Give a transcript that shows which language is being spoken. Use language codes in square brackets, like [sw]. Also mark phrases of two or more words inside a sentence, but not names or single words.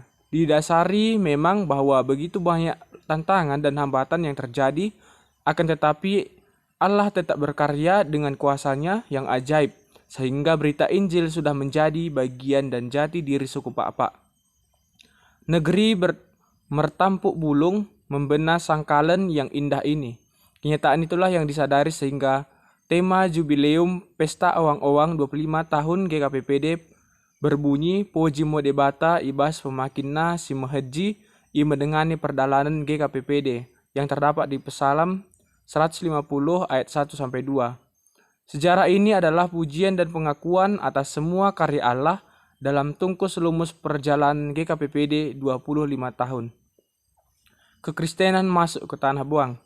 [id] Didasari memang bahwa begitu banyak tantangan dan hambatan yang terjadi, akan tetapi Allah tetap berkarya dengan kuasanya yang ajaib, sehingga berita Injil sudah menjadi bagian dan jati diri suku Pak-Pak. [btd] Negeri mertampuk bulung, membena sangkalen yang indah ini. [id] Kenyataan itulah yang disadari sehingga tema Jubileum Pesta Owang-Owang 25 tahun GKPPD berbunyi, [btd] "Puji mo debata ibas pemakinna si mehaji i mendengani perdalanan GKPPD," [id] yang terdapat di Psalm 150 ayat 1-2. Sejarah ini adalah pujian dan pengakuan atas semua karya Allah dalam tungkus lumus perjalanan GKPPD 25 tahun. Kekristenan masuk ke Tanah Boang.